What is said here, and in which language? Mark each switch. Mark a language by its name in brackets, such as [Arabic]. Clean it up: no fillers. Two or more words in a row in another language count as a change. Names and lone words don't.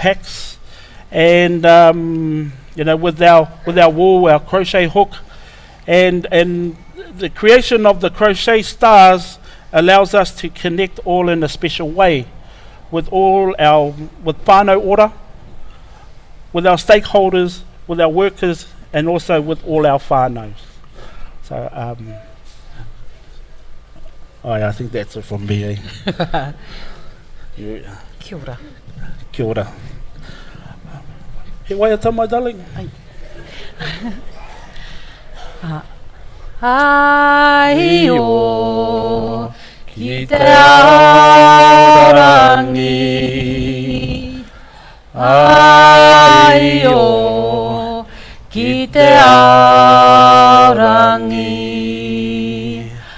[English] packs, and with our wool, our crochet hook, and the creation of the crochet stars allows us to connect all in a special way with Whānau Ora, with our stakeholders, with our workers, and also with all our whānaus. So I think that's it from me. [Māori] Kia ora. Kia ora. He waiata, [English] my darling. [Māori] Ai o ki te aorangi. Ai o ki te aorangi.